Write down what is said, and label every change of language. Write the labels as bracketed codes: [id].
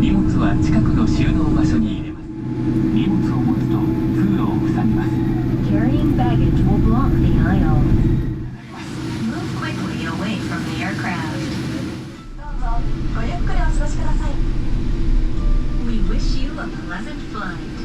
[ja] 荷物は近くの収納場所に入れます。荷物を持つと通路を塞ぎます。 [en] Carrying baggage will block the aisle. Move quickly away from the aircraft. [ja] どうぞごゆっくりお過ごしください。 [en] We wish you a pleasant flight.